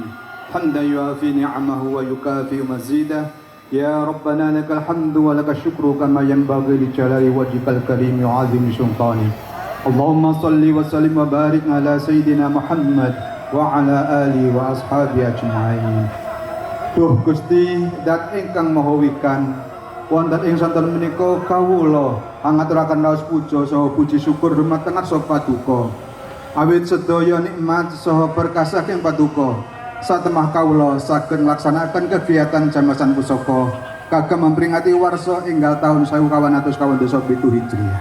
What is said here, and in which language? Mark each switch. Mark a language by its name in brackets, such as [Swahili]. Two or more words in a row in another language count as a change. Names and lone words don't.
[Arabic] حمدا يوافي نعمه ويكافئ مزيده. يا ربنا لك الحمد ولك الشكر كما ينبغي لجلال وجهك الكريم وعظيم سلطانك. اللهم صل وسلم وبارك على سيدنا محمد وعلى آله وأصحابه أجمعين. [Javanese] Duh Gusti dat ingkang maha wikan wonten ing santen menika kawula ngaturaken raos puja saha puji syukur dumateng Arsa Paduka. Awit sedaya nikmat saha berkah saking Paduka satemah kawula saged nglaksanakaken kegiatan jamasan pusaka kagem memperingati warsa enggal taun 1427 Hijriah.